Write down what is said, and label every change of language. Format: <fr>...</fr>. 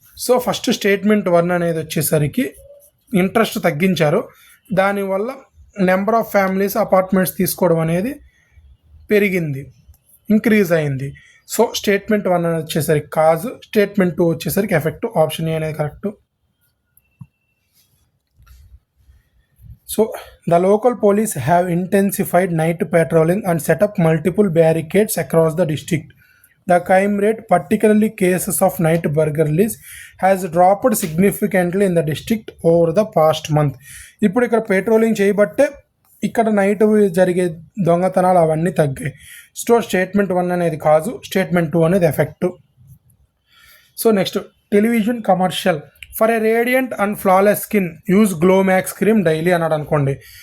<te>So first statement 1 అనేది వచ్చేసరికి interest తగ్గించారు, దానివల్ల</te> <en>number of families</en> <te>అపార్ట్మెంట్స్ తీసుకోవడం అనేది పెరిగింది, ఇంక్రీజ్ అయింది. సో స్టేట్మెంట్ 1 అనేది వచ్చేసరికి కాజ్, స్టేట్మెంట్ 2 వచ్చేసరికి ఎఫెక్ట్. ఆప్షన్ ఏ అనేది correct.</te> <en>So the local police have intensified night patrolling and set up multiple barricades across the district. The crime rate, particularly cases of night burglaries, has dropped significantly in the district over the past month.</en> <te>ఇప్పుడు ఇక్కడ patrolling చేయబట్టే ఇక్కడ night జరిగే దొంగతనాలు అవన్నీ తగ్గాయి. Statement 1 అనేది కాదు, స్టేట్మెంట్ 2 అనేది effect. So next,</te> <en>television commercial for a radiant and flawless skin use Glowmax cream daily</en> <te>అన్నాడు అనుకోండి.</te>